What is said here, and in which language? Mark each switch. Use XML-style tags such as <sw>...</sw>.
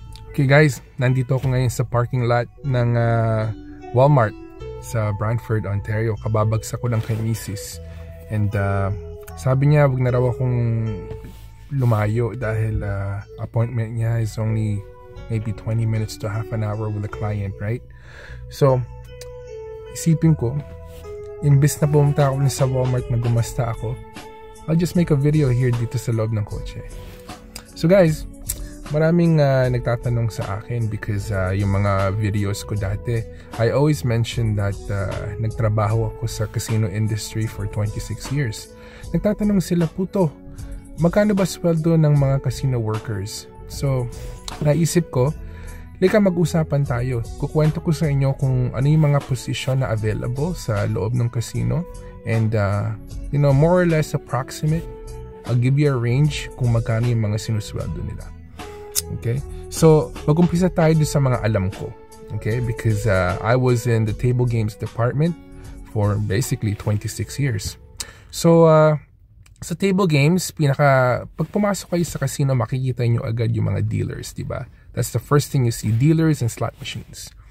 <tl>Okay guys, nandito ako ngayon sa parking lot ng Walmart sa Brantford, Ontario. Kababagsak ko lang kay Mrs.</tl> <en>And sabi niya wag na raw akong lumayo dahil appointment niya is only maybe 20 minutes to half an hour with a client, right?</en> <tl>So, isipin ko, imbes na pumunta ako sa Walmart na gumasta ako, I'll just make a video here dito sa loob ng kotse.</tl> <en>So guys, maraming nagtatanong sa akin because yung mga videos ko dati, I always mention that nagtrabaho ako sa casino industry for 26 years.</en> <tl>Nagtatanong sila, PuTo, magkano ba sweldo ng mga casino workers? So, naisip ko, lika mag-usapan tayo. Kukwento ko sa inyo kung ano yung mga posisyon na available sa loob ng casino.</tl> <en>And, you know, more or less approximate, I'll give you a range kung magkano yung mga sinusweldo nila. Okay?</en> <tl>So, mag-umpisa tayo sa mga alam ko. Okay?</tl> <en>Because I was in the table games department for basically 26 years.</en> <tl>So, sa table games, pag pumasok kayo sa casino, makikita nyo agad yung mga dealers, diba?</tl> <en>That's the first thing you see, dealers and slot machines.</en>